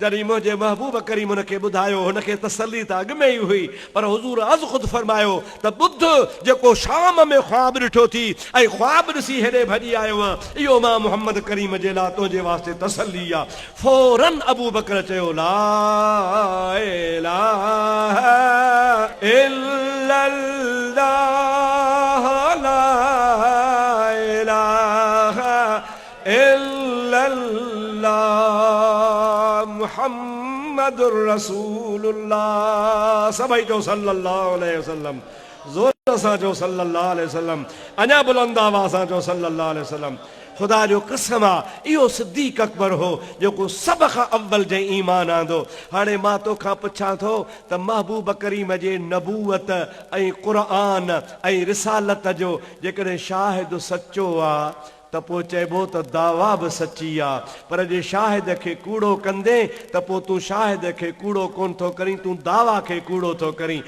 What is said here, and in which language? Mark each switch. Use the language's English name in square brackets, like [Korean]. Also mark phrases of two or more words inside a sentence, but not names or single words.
[Sindhi] जॾहिं मुंहिंजे महबूब करीम हुनखे ॿुधायो, हुनखे तसल्ली त अॻु में ई हुई, पर हुज़ूर अज़ ख़ुदि फरमायो त ॿुध जेको शाम में ख्वाब ॾिठो थी ऐं ख्वाब ॾिसी हेॾे भॼी आयो आहे, इहो मां मोहम्मद करीम जे लाइ तुंहिंजे वास्ते तसल्ली आहे। फौरन अबू बकर चयो [Arabic] لا إله إلا الله لا إله إلا الله محمد رسول الله. [Sindhi] सभई जो [Arabic] صلى الله عليه وسلم, [Sindhi] ज़ोर सां जो [Arabic] صلى الله عليه وسلم, [Sindhi] अञा बुलंद आवाज़ सां जो [Arabic] صلى الله عليه وسلم. [Sindhi] ख़ुदा जो कसम आहे, इहो सिद्दीक़ अकबर हो जेको सभ खां अव्वल जे ईमान आंदो। हाणे मां तोखां पुछां थो त महबूब करीम जे नबूवत ऐं क़ुरान ऐं रिसालत जो जेकॾहिं शाहिद सचो आहे त पोइ चइबो त दावा बि सची आहे, पर जे शाहिद खे कूड़ो कंदे त पोइ तूं शाहिद खे कूड़ो कोन थो करीं, तूं दावा खे कूड़ो थो करीं।